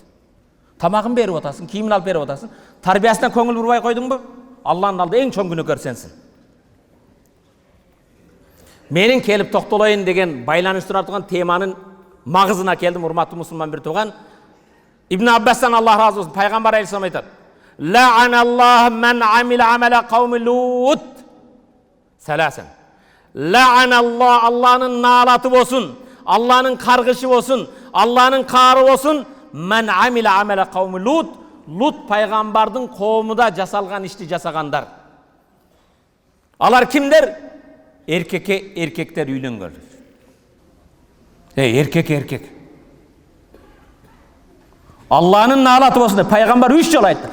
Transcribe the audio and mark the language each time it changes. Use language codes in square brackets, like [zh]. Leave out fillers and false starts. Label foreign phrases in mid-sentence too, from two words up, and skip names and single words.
[ky] Тамагын берип атасың, кийимин алып берип атасың, тарбиясына көңүл бурбай койдуңбу? Аллахтын алдында эң чоң күнөөкөр сенсиң. Менин келип токтолоюн деген байланыштыра турган теманын магызына келдим, урматтуу мусулман бир тууган. Ибн Аббастан Аллах разы болсун, пайгамбар алейхиссалам айтат: [ar] "لعن الله من عمل عمل قوم لوط." Саласан. [ky] Ла'аналлах, Аллахнын наалаты болсун, Аллахнын каргышы болсун, Аллахнын каары болсун, [ar] من عمل عمل قوم لوط. [ky] Лут пайгамбардын коомунда жасалган ишти жасагандар. Алар кимдер? Эркектер үйлөнгөн. Эркек. Аллахнын наалаты болсун деп пайгамбар 3 жолу айтты.